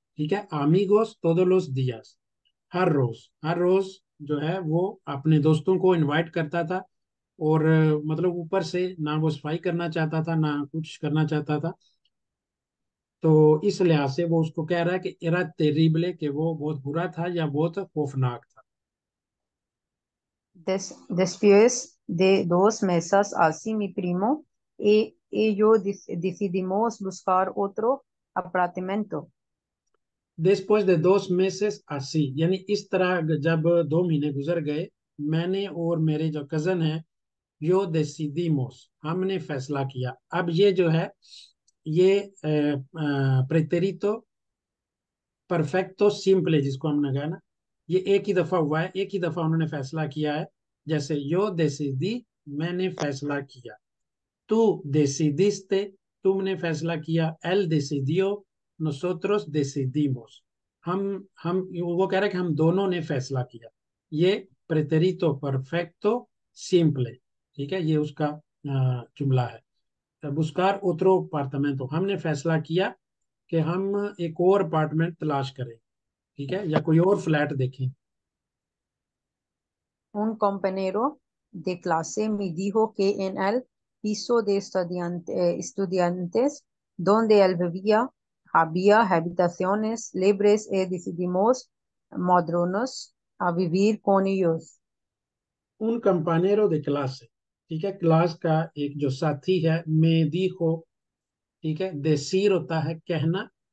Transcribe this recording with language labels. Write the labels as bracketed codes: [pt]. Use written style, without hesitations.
[hi] ठीक है, आमिगोस [es] todos los días, [hi] हर रोज जो है वो अपने दोस्तों को इनवाइट करता था। और मतलब ऊपर से ना वो सफाई करना चाहता था ना कुछ करना चाहता था। तो इस लिहाज से वो उसको कह रहा है कि एरा तेरिबले, कि वो बहुत बुरा था या बहुत खौफनाक था। [es] Después de 2 meses, así mi primo y yo decidimos buscar otro apartamento. después de 2 meses así, [hi] यानी इस तरह जब 2 महीने गुजर गए, मैंने और मेरे जो कजन है, यो decidimos, हमने फैसला किया। अब ये जो है ये प्रेतेरितो परफेक्टो सिंपले जिसको हमने कहा ना, ये एक ही दफा हुआ है, एक ही दफा उन्होंने फैसला किया है। जैसे यो decidí, मैंने फैसला किया। [es] tú decidiste, [hi] तुमने फैसला किया। [es] él decidió, nosotros decidimos, [hi] हम वो कह रहे हैं कि हम दोनों ने फैसला किया। ये प्रेतेरितो परफेक्टो सिंपले। ठीक है, ये उसका जुमला है। बुस्कार ओत्रो अपार्टमेंटो, हमने फैसला किया कि हम एक और अपार्टमेंट तलाश करें। ठीक है, या कोई और फ्लैट देखें। [es] Un compañero de clase me dijo que en el piso de estudiantes donde él vivía había habitaciones libres y decidimos mudarnos a vivir con ellos. [hi] उन कंपानेरो de clase, ठीक है, क्लास का एक जो साथी है, मैं dijo, ठीक है, decir होता है कहना।